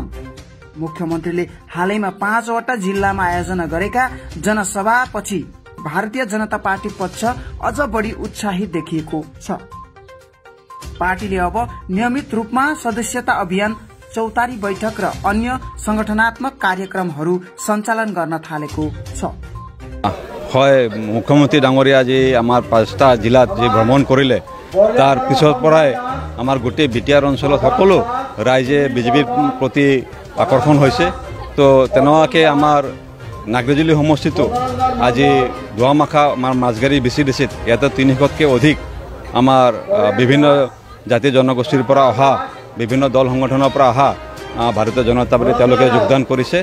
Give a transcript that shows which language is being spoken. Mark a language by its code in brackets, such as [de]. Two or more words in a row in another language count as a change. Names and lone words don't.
[ne] मुख्यमन्त्रीले हालैमा 5 वटा जिल्लामा आयोजना गरेका जनसभापछि भारतीय जनता पार्टी पक्ष अझ बढी उत्साहित देखिएको छ। पार्टीले अब नियमित रूपमा सदस्यता अभियान, चौतारी बैठक र अन्य संगठनात्मक कार्यक्रमहरू सञ्चालन गर्न थालेको छ। [as] হয়, মুখ্যমন্ত্রী ডাঙৰীয়া আজি আমাৰ 5টা জিলাত যে ভ্ৰমণ কৰিলে তাৰ পিছৰ পৰাই আমাৰ গোটেই বিটিআৰ অঞ্চলত সকলো ৰাইজে বিজেপিৰ প্ৰতি আকৰ্ষণ হৈছে। তো তেনেকুৱাকৈ আমাৰ নাগৰিজুলি সমষ্টিটো আজি দুৱামাখা আমাৰ মাছগাড়ী বিচিডিচিত ইয়াতে 300তকৈ অধিক আমাৰ বিভিন্ন জাতি জনগোষ্ঠীৰ পৰা অহা, বিভিন্ন দল সংগঠনৰ পৰা অহা ভাৰতীয় জনতা পাৰ্টি তেওঁলোকে যোগদান কৰিছে।